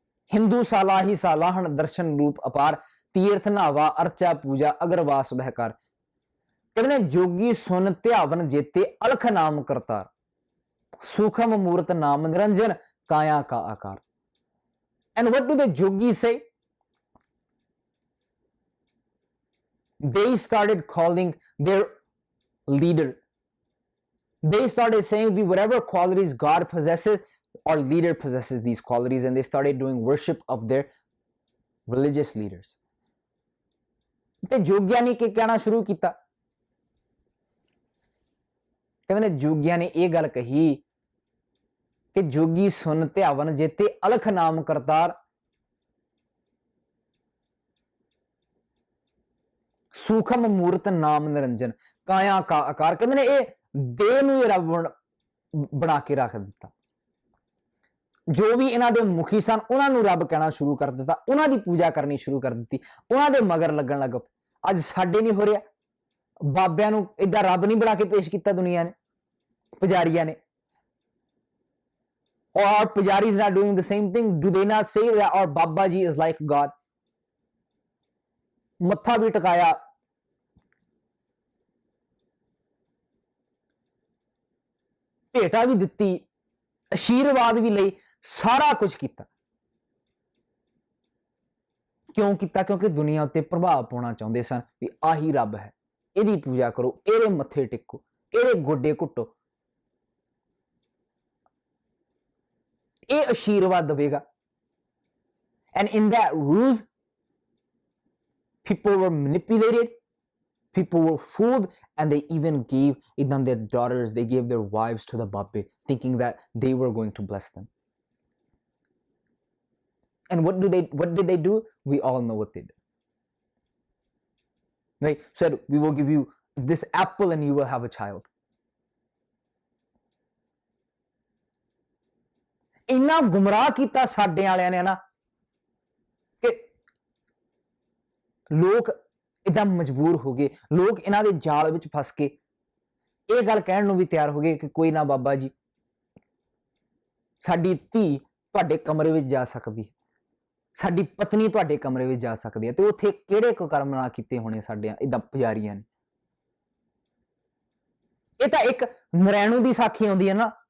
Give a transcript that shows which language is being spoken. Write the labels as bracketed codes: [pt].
[pa] ਹਿੰਦੂ ਸਾਲਾਹੀ ਸਾਲਾਹਣ, ਦਰਸ਼ਨ ਰੂਪ ਅਪਾਰ, ਤੀਰਥ ਨਾਵਾ ਅਰਚਾ ਪੂਜਾ, ਅਗਰਵਾਸ ਬਹਿਕਾਰ। ਕਹਿੰਦੇ ਨੇ ਜੋਗੀ ਸੁਨ ਧਿਆਵਨ ਜੇਤੇ, ਅਲਖ ਨਾਮ ਕਰਤਾਰ, ਸੂਖਮ ਮੂਰਤ ਨਾਮ ਨਿਰੰਜਨ, ਕਾਇਆ ਕਾ ਆਕਾਰ। [en] And what do the yogis say? They started calling their leader. They started saying, whatever qualities God possesses, our leader possesses these qualities, and they started doing worship of their religious leaders. [pa] ਤੇ ਜੋਗੀਆਂ ਨੇ ਕੀ ਕਹਿਣਾ ਸ਼ੁਰੂ ਕੀਤਾ? ਕਹਿੰਦੇ ਨੇ ਜੋਗੀਆਂ ਨੇ ਇਹ ਗੱਲ ਕਹੀ ਕਿ ਜੋਗੀ ਸੁਨ ਧਿਆਵਨ ਜੇਤੇ, ਅਲਖ ਨਾਮ ਕਰਤਾਰ, ਸੂਖਮ ਮੂਰਤ ਨਾਮ ਨਿਰੰਜਨ, ਕਾਇਆ ਕਾ ਆਕਾਰ। ਕਹਿੰਦੇ ਨੇ ਇਹ ਦੇਹ ਨੂੰ ਰੱਬ ਬਣਾ ਕੇ ਰੱਖ ਦਿੱਤਾ। ਜੋ ਵੀ ਇਹਨਾਂ ਦੇ ਮੁਖੀ ਸਨ ਉਹਨਾਂ ਨੂੰ ਰੱਬ ਕਹਿਣਾ ਸ਼ੁਰੂ ਕਰ ਦਿੱਤਾ, ਉਹਨਾਂ ਦੀ ਪੂਜਾ ਕਰਨੀ ਸ਼ੁਰੂ ਕਰ ਦਿੱਤੀ, ਉਹਨਾਂ ਦੇ ਮਗਰ ਲੱਗਣ ਲੱਗ ਪਏ। ਅੱਜ ਸਾਡੇ ਨਹੀਂ ਹੋ ਰਿਹਾ। ਬਾਬਿਆਂ ਨੂੰ ਏਦਾਂ ਰੱਬ ਨਹੀਂ ਬਣਾ ਕੇ ਪੇਸ਼ ਕੀਤਾ ਦੁਨੀਆ ਨੇ, ਪੁਜਾਰੀਆਂ ਨੇ। [en] Or our pujaris not doing the same thing? Do they not say that our Baba Ji is like God? [pa] ਮੱਥਾ ਵੀ ਟਿਕਾਇਆ, ਭੇਟਾ ਵੀ ਦਿੱਤੀ, ਆਸ਼ੀਰਵਾਦ ਵੀ ਲਈ, ਸਾਰਾ ਕੁਝ ਕੀਤਾ। ਕਿਉਂ ਕੀਤਾ? ਕਿਉਂਕਿ ਦੁਨੀਆ ਉੱਤੇ ਪ੍ਰਭਾਵ ਪਾਉਣਾ ਚਾਹੁੰਦੇ ਸਨ ਵੀ ਆਹੀ ਰੱਬ ਹੈ, ਇਹਦੀ ਪੂਜਾ ਕਰੋ, ਇਹਦੇ ਮੱਥੇ ਟੇਕੋ, ਇਹਦੇ ਗੋਡੇ ਘੁੱਟੋ, ਇਹ ਆਸ਼ੀਰਵਾਦ ਦੇਵੇਗਾ। [en] And in that ruse, people were manipulated, people were fooled, and they even gave their daughters, they gave their wives to the Babbe, thinking that they were going to bless them. And what did they do? We all know what they did. They said, we will give you this apple and you will have a child. [pa] ਇੰਨਾ ਗੁੰਮਰਾਹ ਕੀਤਾ ਸਾਡੇ ਵਾਲਿਆਂ ਨੇ ਨਾ ਕਿ ਲੋਕ ਇਦਾਂ ਮਜਬੂਰ ਹੋ ਗਏ, ਲੋਕ ਇਹਨਾਂ ਦੇ ਜਾਲ ਵਿੱਚ ਫਸ ਕੇ ਇਹ ਗੱਲ ਕਹਿਣ ਨੂੰ ਵੀ ਤਿਆਰ ਹੋ ਗਏ ਕਿ ਕੋਈ ਨਾ ਬਾਬਾ ਜੀ, ਸਾਡੀ ਧੀ ਤੁਹਾਡੇ ਕਮਰੇ ਵਿੱਚ ਜਾ ਸਕਦੀ ਹੈ, ਸਾਡੀ ਪਤਨੀ ਤੁਹਾਡੇ ਕਮਰੇ ਵਿੱਚ ਜਾ ਸਕਦੀ ਹੈ। ਤੇ ਉੱਥੇ ਕਿਹੜੇ ਕੁਕਰਮ ਨਾ ਕੀਤੇ ਹੋਣੇ ਸਾਡੇ ਇਦਾਂ ਪੁਜਾਰੀਆਂ ਨੇ। ਇਹ ਤਾਂ ਇੱਕ ਨਰੈਣੂ ਦੀ ਸਾਖੀ ਆਉਂਦੀ ਹੈ ਨਾ,